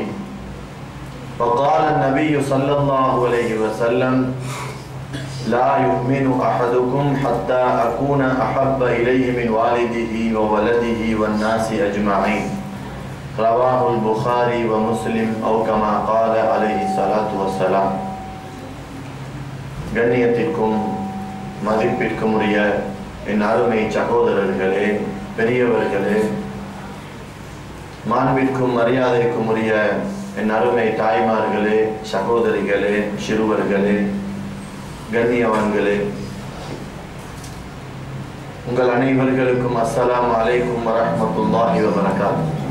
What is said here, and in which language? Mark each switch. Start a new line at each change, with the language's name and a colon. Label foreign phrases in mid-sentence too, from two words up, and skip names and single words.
Arabic: وقال النبي صلى الله عليه وسلم: لا يؤمن أحدكم حتى أكون أحب إليه من والده وولده والناس أجمعين. رواه البخاري ومسلم أو كما قال عليه الصلاة والسلام.
Tamil: கண்ணியத்திற்கும் மதிப்பிற்கும் உரிய என் அருமை சகோதரர்களே, பெரியவர்களே, மாண்பிற்கும் மரியாதைக்கும் உரிய என் அருமை தாய்மார்களே, சகோதரிகளே, சிறுவர்களே, கண்ணியவான்களே, உங்கள் அனைவர்களுக்கும்
Arabic: السلام عليكم ورحمة الله وبركاته.